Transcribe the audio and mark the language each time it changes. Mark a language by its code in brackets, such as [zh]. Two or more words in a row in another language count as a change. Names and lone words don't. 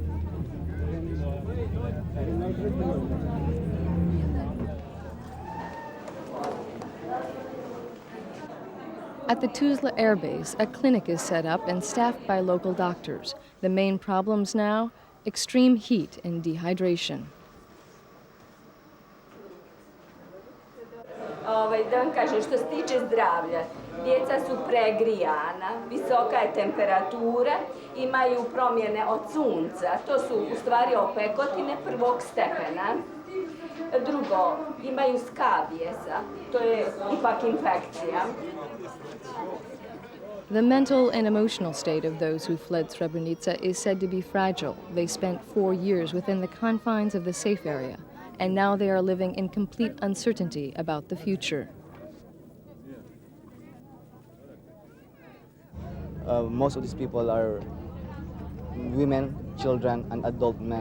[en] At the Tusla Airbase, a clinic is set up and staffed by local doctors. The main problems now? Extreme heat and dehydration. [bs] Da vam kažem, što se tiče zdravlja, djeca su pregrijana, visoka je temperatura, imaju promjene od sunca, to su u stvari opekotine prvog stepena. Drugo, imaju skabijesa, to je ipak infekcija. [en] The mental and emotional state of those who fled Srebrenica is said to be fragile. They spent 4 years within the confines of the safe area, and now they are living in complete uncertainty about the future. Most of these people are women, children, and adult men.